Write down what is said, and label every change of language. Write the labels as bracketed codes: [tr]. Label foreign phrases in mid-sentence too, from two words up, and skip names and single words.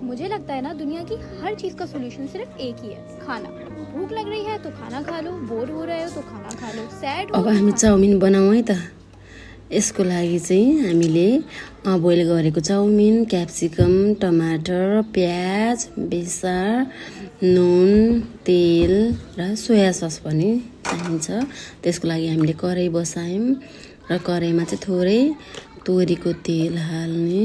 [hi] मुझे लगता है ना दुनिया की हर चीज का सोल्यूशन सिर्फ एक ही है, खाना। भूख लग रही है तो खाना खा लो, बोर हो रहे हो तो खाना खा लो, सैड हो [ne] अब हामी चाउमिन बनाउँ है त। यसको लागि चाहिँ हामीले बोइल गरेको चाउमिन, क्याप्सिकम, टमाटर, प्याज, बेसार, नुन, तेल र [en] soy sauce [ne] पनि चाहिन्छ। त्यसको लागि हामीले कराई बसायौँ र कराईमा चाहिँ थोरै तोरीको तेल हाल्ने।